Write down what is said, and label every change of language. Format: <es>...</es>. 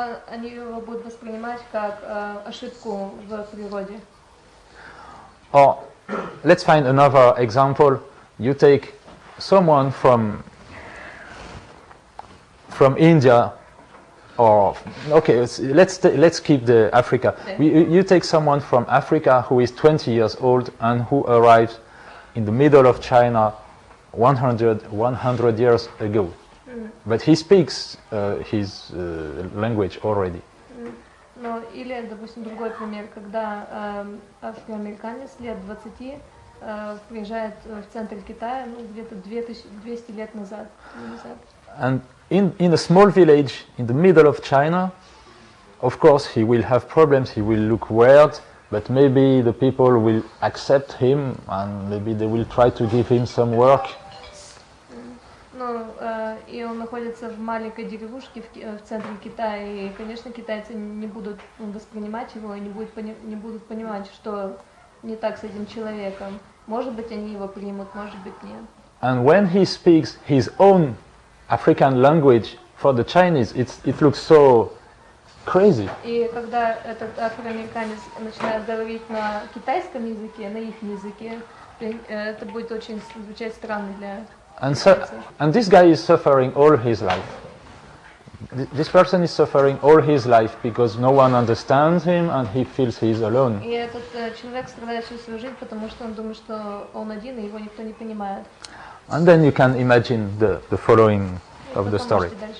<ru>Они его будут воспринимать как ошибку в природе.</ru> <en>Or let's find another example. You take someone from India, or okay, let's keep the Africa. You take someone from Africa who is 20 years old and who arrived in the middle of China 100 years ago. But he speaks his language already.</en> <ru>Ну, или, допустим, другой пример, когда афроамериканец лет 20 приезжает в центр Китая, где-то 200 лет назад.</ru> <en>And in a small village in the middle of China, of course he will have problems, he will look weird, but maybe the people will accept him and maybe they will try to give him some work.</en> <ru>Ну, и он находится в маленькой деревушке в центре Китая, и, конечно, китайцы не будут воспринимать его и не будут понимать, что не так с этим человеком. Может быть, они его примут, может быть, нет.</ru> <en>And when he speaks his own African language for the Chinese, it looks so crazy.</en> <ru>И когда этот афроамериканец начинает говорить на китайском языке, на их языке, это будет очень звучать странно для</ru> <en>And this guy is suffering all his life. This person is suffering all his life because no one understands him and he feels he is alone.</en> <ru>И этот человек страдает всю свою жизнь, потому что он думает, что он один и его никто не понимает.</ru> <en>And then you can imagine the following of the story.</en>